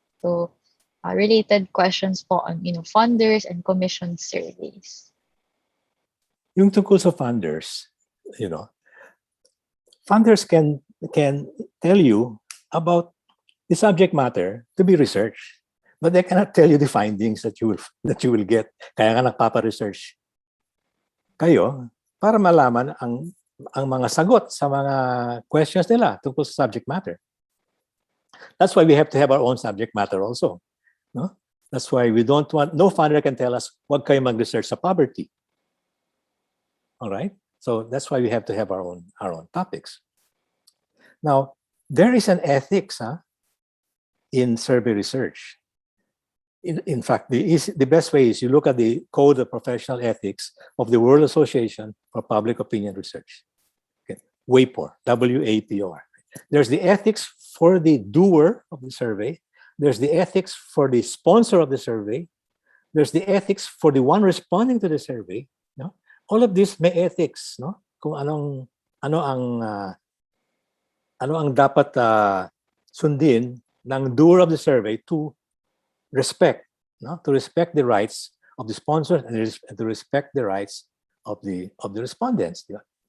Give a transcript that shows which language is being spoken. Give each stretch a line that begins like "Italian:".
English: So, related questions po on funders and commissioned surveys.
Filipino: Yung tungkol sa funders,
English: funders can tell you about the subject matter to be researched, but they cannot tell you the findings that you will get.
Filipino: Kaya nga nagpapa-research kayo para malaman ang mga sagot sa mga questions nila tungkol sa subject matter.
English: That's why we have to have our own subject matter also. That's why we don't want, no funder can tell us,
Filipino: wag kayo mag-research sa poverty.
English: All right? So that's why we have to have our own topics. Now, there is an ethics in survey research. In fact, the best way is you look at the Code of Professional Ethics of the World Association for Public Opinion Research. Okay. WAPOR, W-A-P-O-R. There's the ethics for the doer of the survey. There's the ethics for the sponsor of the survey. There's the ethics for the one responding to the survey. No? All of this may ethics, no?
Filipino: Kung ano ang dapat sundin ng
English: doer of the survey to respect,
Filipino: no?
English: To respect the rights of the sponsors and to respect the rights of the respondents. Yeah?